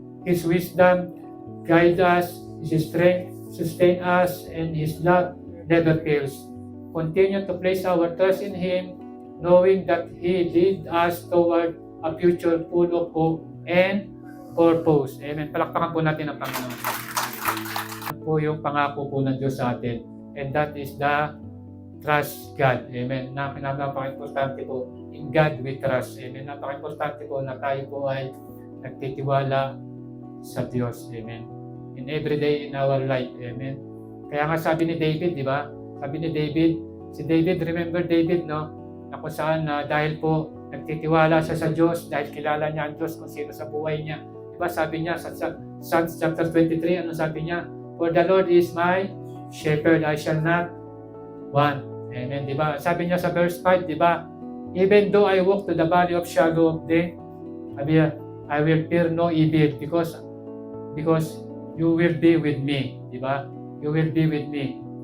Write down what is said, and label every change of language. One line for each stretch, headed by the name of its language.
English: His wisdom guide us, His strength sustain us, and His love never fails. Continue to place our trust in Him, knowing that He lead us toward a future full of hope and purpose. Amen.
Filipino: Palakpakan po natin ang Panginoon. Ito po yung pangako po ng Diyos sa atin.
English: And that is the trust God. Amen.
Filipino: Napaka-importante po.
English: In God we trust. Amen.
Filipino: Napaka-importante po na tayo po ay nagtitiwala sa Diyos. Amen.
English: In every day in our life. Amen.
Filipino: Kaya nga sabi ni David, di ba? Sabi ni David, si David, remember David, no? Na kung saan dahil po nagtitiwala siya sa Diyos, dahil kilala niya ang Diyos kung sino sa buhay niya. Di ba? Sabi niya sa Psalms chapter 23, ano sabi niya?
English: For the Lord is my shepherd, I shall not want. Amen.
Filipino: Di ba? Sabi niya sa verse 5, di ba?
English: Even though I walk to the valley of shadow of death, I will fear no evil because because you will be with me.
Filipino: Di ba?
English: You will be with me.